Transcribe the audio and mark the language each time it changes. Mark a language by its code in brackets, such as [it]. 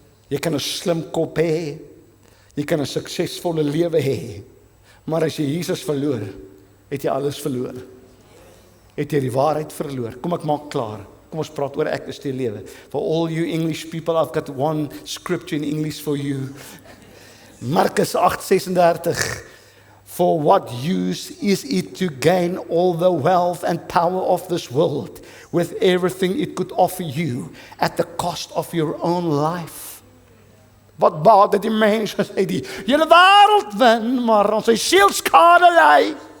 [af] Jy kan 'n slim kop hê, jy kan 'n suksesvolle lewe hê, maar as jy Jesus verloor, het jy alles verloor. Het jy die waarheid verloor. Kom ek maak klaar. Kom ons praat oor ek is die lewe. [en] For all you English people, I've got one scripture in English for you. Markus 8:36. For what use is it to gain all the wealth and power of this world with everything it could offer you at the cost of your own life? [af] Wat baat dit die mense sê die hele wêreld wen, maar ons sy sielskade ly.